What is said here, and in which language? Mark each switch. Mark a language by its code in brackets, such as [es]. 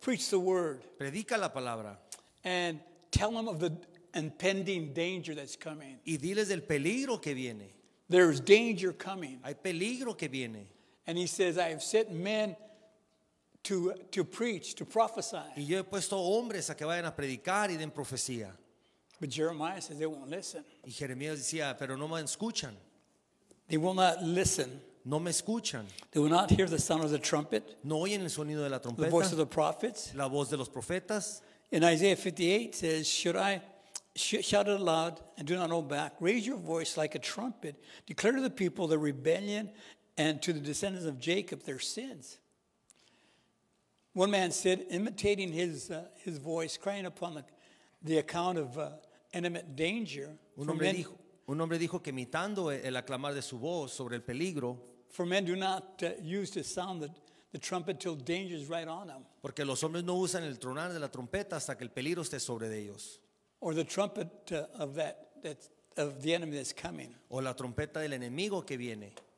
[en] Preach the word [es] Predica la palabra [en] and tell them of the impending danger that's coming. [es] y diles del peligro que viene. [en] There's danger coming. [es] Hay peligro que viene. [en] And he says, I have sent men to preach, to prophesy. [es] Y yo he puesto hombres a que vayan a predicar y den profecía. [en] But Jeremiah says they won't listen. [es] Y Jeremías decía, pero no me escuchan, [en] They will not listen. [es] no me escuchan. [en] They will not hear the sound of the trumpet, [es] No oyen el sonido de la [en] the voice of [es] trompeta, [en] the prophets. [es] la voz de los profetas. [en] In Isaiah 58 says, shout it aloud and do not hold back. Raise your voice like a trumpet. Declare to the people their rebellion and to the descendants of Jacob their sins. One man said, imitating his voice, crying upon the account of imminent danger. [es] Un hombre dijo que imitando el aclamar de su voz sobre el peligro, [en] For men do not use to sound the trumpet till danger is right on them, [es] porque los hombres no usan el tronar de la trompeta hasta que el peligro esté sobre de ellos, [en] or the trumpet of the enemy that's coming. [es] o la trompeta del enemigo que viene.